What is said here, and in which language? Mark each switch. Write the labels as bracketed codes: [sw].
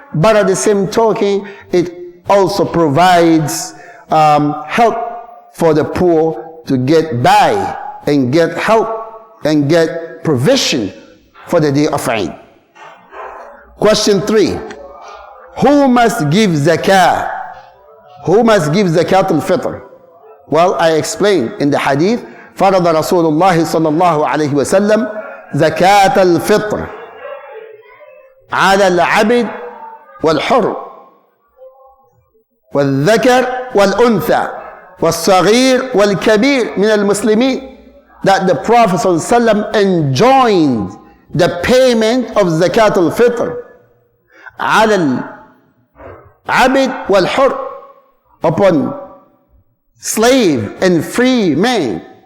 [en] But at the same token, it also provides help for the poor to get by and get help and get provision for the day of Eid. Question 3. Who must give zakah? Who must give zakat al-fitr? Well, I explained in the hadith, [ar] فرض رسول الله صلى الله عليه وسلم زكاة الفطر على العبد والحر والذكر والأنثى والصغير والكبير من المسلمين. [en] That the Prophet صلى الله عليه وسلم enjoined the payment of zakat al-fitr [ar] على العبد والحر, [en] upon slave and free man.